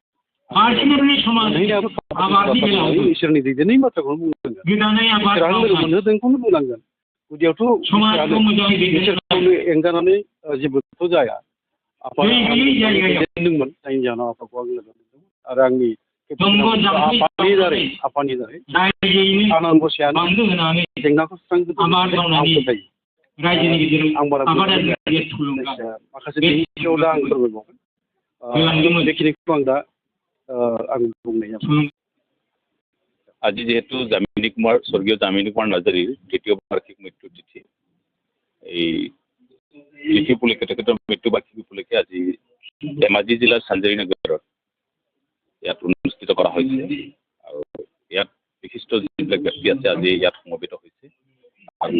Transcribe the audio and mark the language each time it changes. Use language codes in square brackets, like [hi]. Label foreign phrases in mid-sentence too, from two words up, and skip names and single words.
[brx] इसोरनि दैदेननायनि बाथ्राखौनो बुंनांगोन इसोरानो लोगो मोनहोदोंखौनो बुंनांगोन गुदियावथ' इसोरखौनो एंगारनानै जेबोथ' जाया आफा दैदेनदोंमोन जायनि जाहोनाव आफाखौ आं लोगो मोनदोंमोन आरो आंनि आफादनि दारै आनान गसायानो जेंनाखौ सुस्रांगोन आं बारा माखासे बेनि सायाव दा आं फोरमायबावगोन बेखिनिखौ आं दा आं बुंनाय जाबाय [as] আজি যেহেতু জামিনী কুমার স্বর্গীয় জামিনী কুমার নার্জারির দ্বিতীয় বার্ষিক মৃত্যু তিথি এই তিথি উপলক্ষে তেখেতৰ মৃত্যু বাৰ্ষিকী উপলক্ষে আজি ধেমাজি জিলাৰ চাঞ্জাৰী নগৰত ইয়াত অনুষ্ঠিত কৰা হৈছে আৰু ইয়াত বিশিষ্ট যিবিলাক ব্যক্তি আছে আজি ইয়াত সমবেত হৈছে আৰু